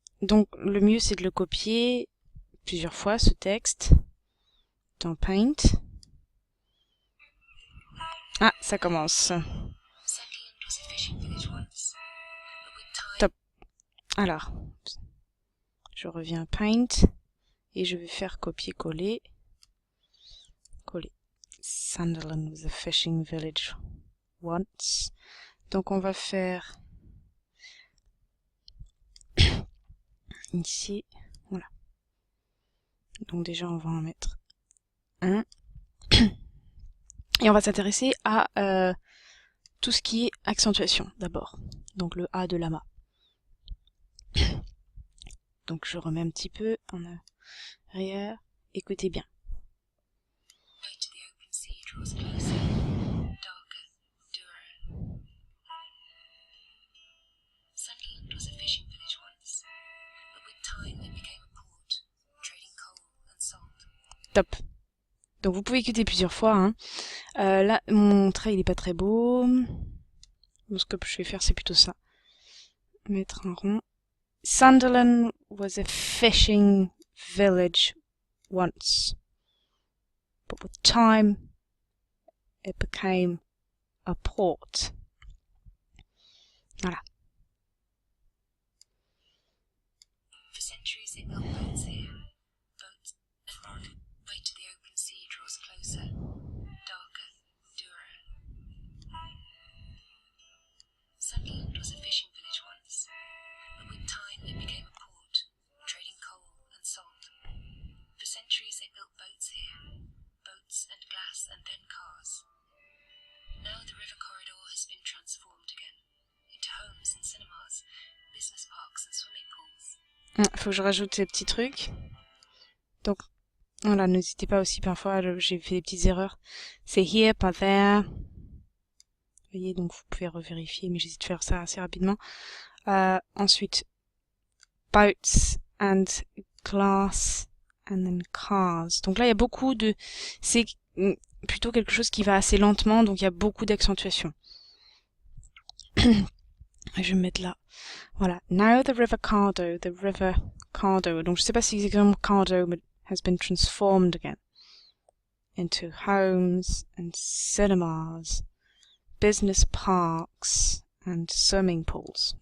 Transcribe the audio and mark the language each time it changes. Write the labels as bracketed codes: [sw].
[fr] Donc, le mieux, c'est de le copier plusieurs fois, ce texte, dans Paint. Ah, ça commence. Top. Alors, je reviens à Paint, et je vais faire copier-coller. Coller. [en] Sunderland was a fishing village once. [fr] Donc, on va faire ici, voilà. Donc déjà, on va en mettre un. Et on va s'intéresser à tout ce qui est accentuation, d'abord. Donc le A de lama. Donc je remets un petit peu en arrière. Écoutez bien. Top. Donc vous pouvez écouter plusieurs fois. Hein. Là, mon trait, il est pas très beau. Donc, ce que je vais faire, c'est plutôt ça. Mettre un rond. [en] Sunderland was a fishing village once. But with time, it became a port. Voilà. For centuries they built boats here. Boats and way to the open sea draws closer, darker, durer. Sunderland was a fishing village once, but with time it became a port, trading coal and salt. For centuries they built boats here, boats and glass and then cars. Now the river corridor has been transformed again into homes and cinemas, business parks and swimming pools. [fr] Faut que je rajoute ces petits trucs. Donc, voilà, n'hésitez pas aussi parfois, j'ai fait des petites erreurs. C'est here, pas there. Vous voyez, donc vous pouvez revérifier, mais j'hésite de faire ça assez rapidement. [en] Ensuite, boats and glass and then cars. [fr] Donc là, il y a beaucoup de... C'est plutôt quelque chose qui va assez lentement, donc il y a beaucoup d'accentuation. Je vais me mettre là. Voilà. [en] Now the river Cardo. [fr] Donc je sais pas si c'est exactement Cardo, [en] but has been transformed again into homes and cinemas, business parks and swimming pools.